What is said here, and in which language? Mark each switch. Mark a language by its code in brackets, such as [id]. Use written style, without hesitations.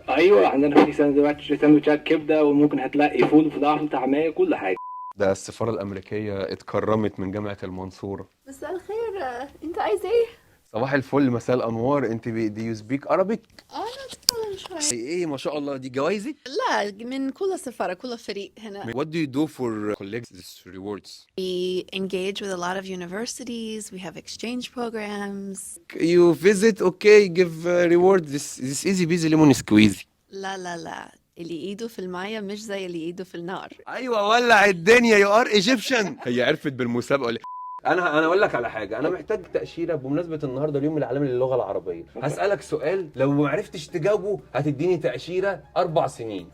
[ar] ايوه عندنا في سندوتشات كبده، وممكن هتلاقي فول وفلافل وطعميه كل حاجه. ده السفاره الامريكيه اتكرمت من جامعه المنصوره. مساء الخير. انت عايز ايه؟ صباح الفل، مساء الانوار. انت [en] Do you speak Arabic? [ar] انا اتكلم شوي. ايه ما شاء الله، دي جوائزك؟ لا، من كل سفارة كل فريق هنا. [en] What do you do for collect these rewards? We engage with a lot of universities. We have exchange programs. You visit, okay, give reward. This easy busy lemon squeezy. [ar] لا اللي ايده في المية مش زي اللي ايده في النار. ايوه ولع الدنيا. [en] You are Egyptian. [ar] هي عرفت بالمسابقه انا اقول لك على حاجه، انا محتاج تاشيره بمناسبه النهارده اليوم العالمي للغه العربيه. هسالك سؤال، لو ما عرفتش تجاوبه هتديني تاشيره 4 سنين.